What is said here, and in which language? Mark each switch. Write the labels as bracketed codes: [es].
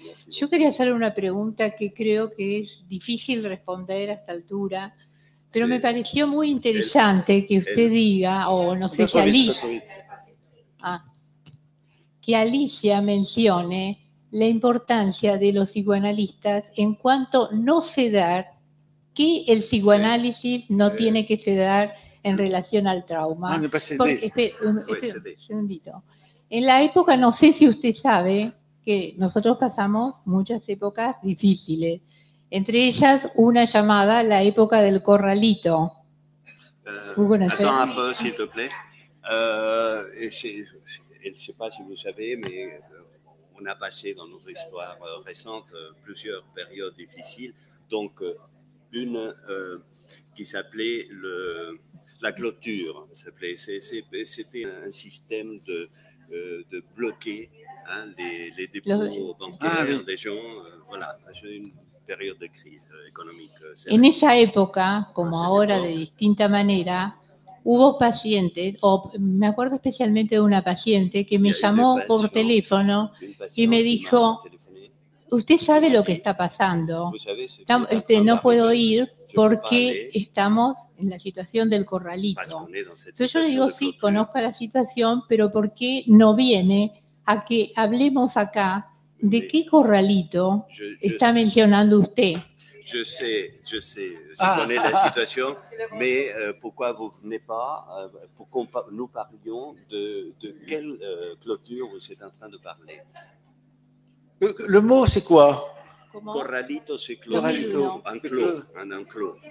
[es] Yo quería hacerle una pregunta que creo que es difícil responder a esta altura, pero me pareció muy interesante que usted diga, o no sé si que Alicia mencione la importancia de los psicoanalistas en cuanto no sedar, que el psicoanálisis no tiene que sedar en relación al trauma. No puede ceder. Espera un segundito. En la época, no sé si usted sabe, que nosotros pasamos muchas épocas difíciles, entre ellas una llamada la época del corralito. [fr] Attends un peu, s'il te plaît. Je ne sais pas si vous savez, mais on a passé dans notre histoire récente plusieurs périodes difficiles. Donc, une qui s'appelait la clôture. C'était un système de bloquer les dépôts bancaires des gens. Voilà, c'est une période de crise économique. [es] En esa época, como ahora de distinta manera, hubo pacientes, o me acuerdo especialmente de una paciente que me llamó por teléfono y me dijo, usted sabe lo que está pasando, no puedo ir porque estamos en la situación del corralito. Entonces yo le digo, sí, conozco la situación, pero ¿por qué no viene a que hablemos acá de qué corralito está mencionando usted? [fr] Je sais, je connais la situation, mais pourquoi vous ne venez pas pour que nous parlions de quelle clôture vous êtes en train de parler? Le mot, c'est quoi? Corralito, c'est clôture, un enclos.